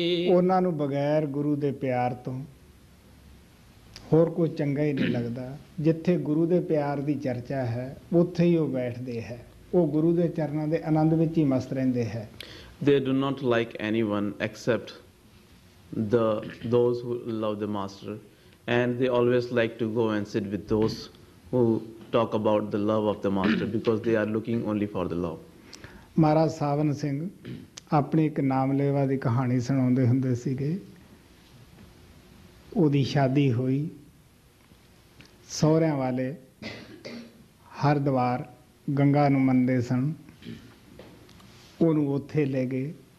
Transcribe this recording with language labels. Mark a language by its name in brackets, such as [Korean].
[Punjabi] ਉਹਨਾਂ ਨੂੰ ਬਗੈਰ ਗੁਰੂ ਦੇ ਪਿਆਰ ਤੋਂ ਹੋਰ ਕੋਈ ਚੰਗਾ ਹੀ ਨਹੀਂ ਲੱਗਦਾ। ਜਿੱਥੇ ਗੁਰੂ ਦੇ ਪਿਆਰ ਦੀ ਚਰਚਾ ਹੈ ਉੱਥੇ ਹੀ ਉਹ ਬੈਠਦੇ ਹੈ, ਉਹ ਗੁਰੂ ਦੇ ਚਰਨਾਂ ਦੇ ਆਨੰਦ ਵਿੱਚ ਹੀ ਮਸਤ ਰਹਿੰਦੇ ਹੈ। [English] They do not like anyone except those who love the master, and they always like to go and sit with those who talk about the love of the master, because they are looking only for the love. [Punjabi] ਮਹਾਰਾਜ ਸਾਵਨ ਸਿੰਘ ਆਪਣੀ ਇੱਕ ਨਾਮਲੇਵਾ ਦੀ ਕਹਾਣੀ ਸੁਣਾਉਂਦੇ ਹੁੰਦੇ ਸੀਗੇ। ਉਹਦੀ ਸ਼ਾਦੀ ਹੋਈ, ਸਹੁਰਿਆਂ ਵਾਲੇ ਹਰਿਦੁਆਰ ਗੰਗਾ ਨੂੰ ਮੰਨਦੇ ਸਨ, ਉਹਨੂੰ ਉੱਥੇ ਲੈ ਗਏ।